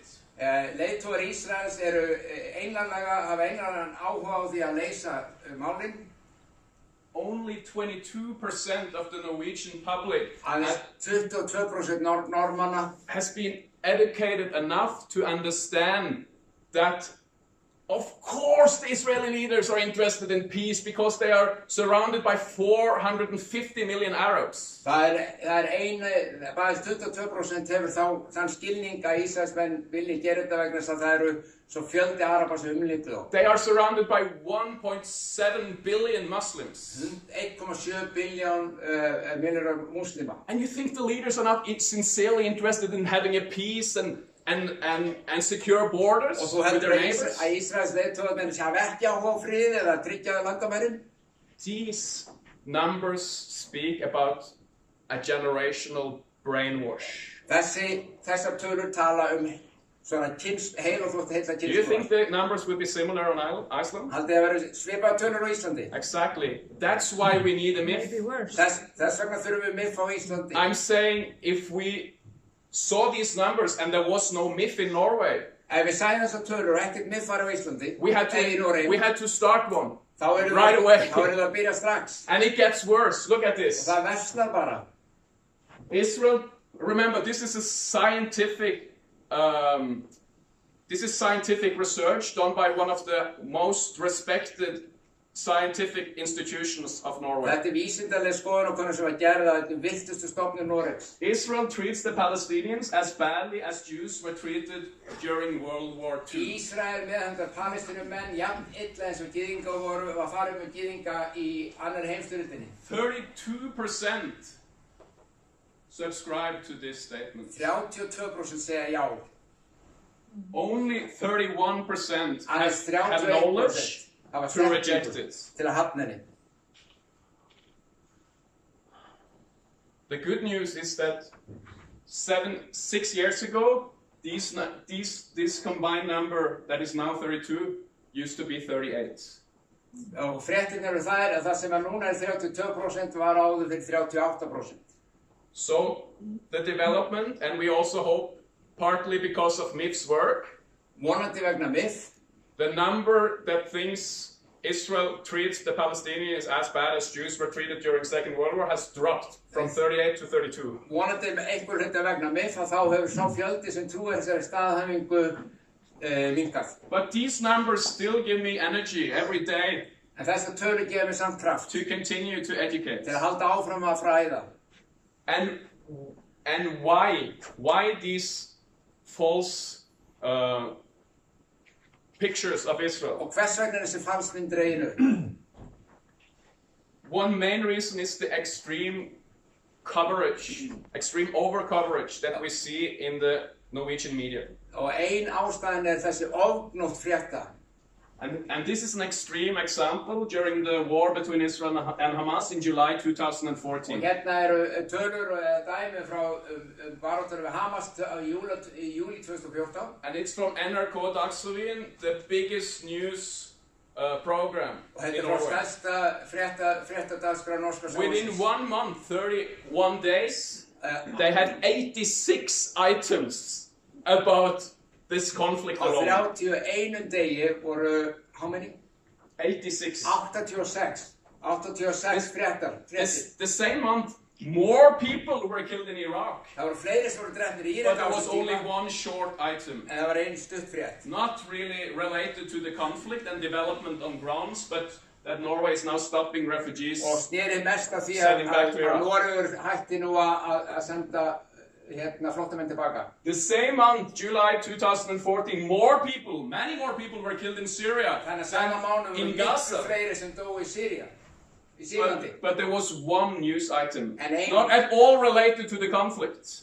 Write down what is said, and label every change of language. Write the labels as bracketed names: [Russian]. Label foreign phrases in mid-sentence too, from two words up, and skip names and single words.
[Icelandic] Leiðtogar Ísraels hafa einanlegan áhuga á því að leysa málin. [English] Only 22% of the Norwegian public [Icelandic] 22% normanna [English] has been educated enough to understand that of course the Israeli leaders are interested in peace because they are surrounded by 450 million Arabs. [Icelandic] Bara 22% hefur þann skilning að Ísraelsmenn vilji gera þetta vegna þess að það eru svo fjöldi Araba sem umlykur þá. [English] They are surrounded by 1.7 billion Muslims. [Icelandic] 1.7 milljónir muslima. [English] And you think the leaders are not sincerely interested in having a peace and secure borders with their neighbors? [Icelandic] Að Ísraels leiðtogarnir hafa ekki áhuga á frið eða tryggja landamærin? [English] These numbers speak about a generational brainwash. [Icelandic] Þessar tölur tala svona heil og þótt heilla [English] Do you think the numbers will be similar on Iceland? [Icelandic] Haldið að vera svipaðar tölur á Íslandi? [English] Exactly. That's why we need a MIFF. Maybe worse. [Icelandic] Þess vegna þurfum við MIFF á Íslandi. [English] I'm saying if we saw these numbers and there was no MIFF in Norway, [Icelandic] ef við sæðum þessar tölur og ekkert MIFF var á Íslandi, [English] we had to start one right away. [Icelandic] Þá verður það að byrja strax. [English] And it gets worse. Look at this. [Icelandic] Og það versnar bara. [English] Israel, remember, this is a scientific research done by one of the most respected scientific institutions of Norway. [Icelandic] Þetta vísindaleg skoðanakönnun sem var gerð af virtustu stofnun Noregs. [English] Israel treats the Palestinians as badly as Jews were treated during World War II. [Icelandic] Ísrael meðhöndlar Palestínumenn jafn illa eins og gyðingar voru að fara með gyðinga í annarri heimsstyrjöldinni. [English] 32% subscribe to this statement. [Icelandic] 32% segja já. [English] Only 31% have knowledge to reject it. [Icelandic] Til að hafna henni. [English] The good news is that 6 years ago, this combined number that is now 32 used to be 38. [Icelandic] Og fréttirnar eru þær að það sem núna 32% var áður fyrir 38%. [English] So the development, and we also hope partly because of MIFF's work, [Icelandic] vonandi vegna MIFF, [English] the number that thinks Israel treats the Palestinians as bad as Jews were treated during Second World War has dropped from 38 to 32. [Icelandic] Vonandi einhver hluta vegna MIFF að þá hefur sá fjöldi sem trúir þessari staðhæfingu minnkað. [English] But these numbers still give me energy every day. [Icelandic] En þessar tölur gefa mér samt kraft. [English] To continue to educate. [Icelandic] Til að halda áfram að fræða. [English] And why these false pictures of Israel? [Icelandic] Og hvers vegna þessi falsmynd dregin upp? [English] One main reason is the extreme coverage, extreme over-coverage that we see in the Norwegian media. [Icelandic] Og ein ástæðan þessi ofgnótt frétta. [English] And this is an extreme example during the war between Israel and Hamas in July 2014. [Icelandic] Og hérna eru tölur og dæmi frá baráttunum við Hamas í júlí 2014. [English] And it's from NRK Dagsrevyen, the biggest news program in Norway. Within 1 month, 31 days, they had 86 items about this conflict alone. [Icelandic] Á 31 degi voru, [English] how many? 86. [Icelandic] 86 fréttar. [English] The same month, more people were killed in Iraq. [Icelandic] Það voru fleiri sem voru drepnir í [English] But [Icelandic] Írak [English] there was only one short item. [Icelandic] En það var ein stutt frétt. [English] Not really related to the conflict and development on grounds, but that Norway is now stopping refugees. [Icelandic] Og sneri mest af því að Noregur hætti nú að senda flóttamenn tilbaka. [English] The same month, July 2014, many more people were killed in Syria than in Gaza. [Icelandic] Fleiri sem dóu í Sýrlandi. [English] But there was one news item, not at all related to the conflict.